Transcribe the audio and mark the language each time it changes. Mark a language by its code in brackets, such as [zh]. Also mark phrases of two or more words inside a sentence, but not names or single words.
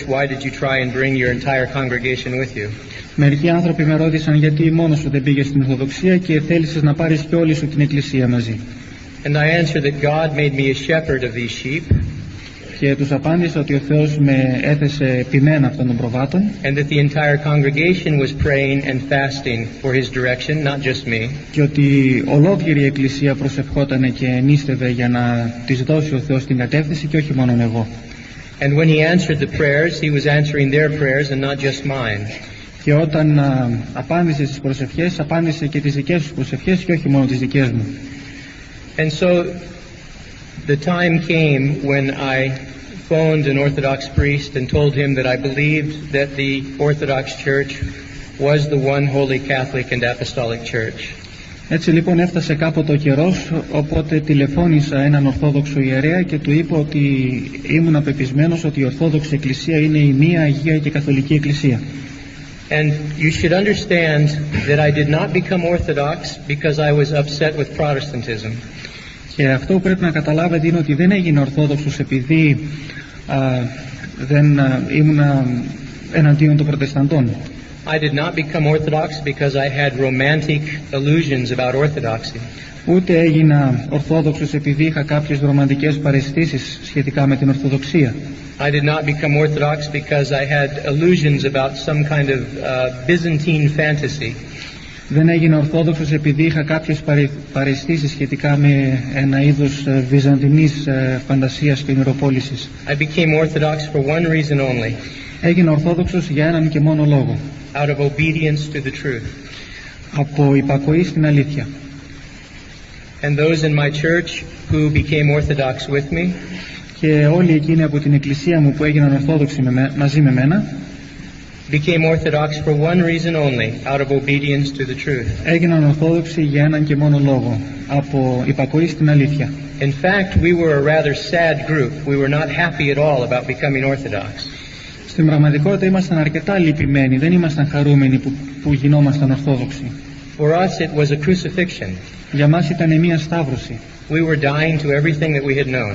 [en] Why did you try and bring your entire congregation with you? [el] Μερικοί άνθρωποι με ρώτησαν γιατί μόνος σου δεν πήγες στην Ορθοδοξία και θέλησες να πάρεις και όλη σου την εκκλησία μαζί. [en] And I answered that God made me a shepherd of these sheep. [el] Και τους απάντησα ότι ο Θεός με έθεσε ποιμένα αυτών των προβάτων. [en] And that the entire congregation was praying and fasting for His direction, not just me. [el] Και ότι ολόκληρη η εκκλησία προσευχόταν και νίστευε για να της δώσει ο Θεός την κατεύθυνση και όχι μόνο εγώ. [en] And when He answered the prayers, He was answering their prayers and not just mine. [el] Και όταν απάντησε στις προσευχές, απάντησε και τις δικές τους προσευχές και όχι μόνο τις δικές μου. [en] And so the time came when I phoned an Orthodox priest and told him that I believed that the Orthodox Church was the one holy Catholic and Apostolic Church. [el] Έτσι λοιπόν έφτασε κάποτε ο καιρός, οπότε τηλεφώνησα έναν Ορθόδοξο ιερέα και του είπα ότι ήμουν απεπισμένος ότι η Ορθόδοξη Εκκλησία είναι η μία Αγία και Καθολική Εκκλησία. [en] And you should understand that I did not become Orthodox because I was upset with Protestantism. [el] Και αυτό που πρέπει να καταλάβετε είναι ότι δεν έγινε Ορθόδοξος επειδή δεν ήμουν εναντίον των Προτεσταντών. [en] I did not become Orthodox because I had romantic illusions about Orthodoxy. [el] Ούτε έγινα Ορθόδοξος επειδή είχα κάποιες ρομαντικές παραισθήσεις σχετικά με την Ορθοδοξία. [en] I did not become Orthodox because I had illusions about some kind of Byzantine fantasy. [el] Δεν έγινα Ορθόδοξος επειδή είχα κάποιες παραισθήσεις σχετικά με ένα είδος βυζαντινής φαντασίας και ονειροπόλησης. [en] I became Orthodox for one reason only. [el] Έγινα Ορθόδοξος για έναν και μόνο λόγο. [en] Out of obedience to the truth. [el] Από υπακοή στην αλήθεια. [en] And those in my church who became Orthodox with me. [el] Και όλοι εκείνοι από την εκκλησία μου που έγιναν Ορθόδοξοι μαζί με μένα [en] became Orthodox for one reason only, out of obedience to the truth. [el] Έγιναν Ορθόδοξοι για έναν και μόνο λόγο, από υπακοή στην αλήθεια. [en] In fact, we were a rather sad group. We were not happy at all about becoming Orthodox. [el] Στην πραγματικότητα ήμασταν αρκετά λυπημένοι, δεν ήμασταν χαρούμενοι που γινόμασταν Ορθόδοξοι. [en] For us it was a crucifixion. [el] Για μας ήταν μια σταύρωση. [en] We were dying to everything that we had known.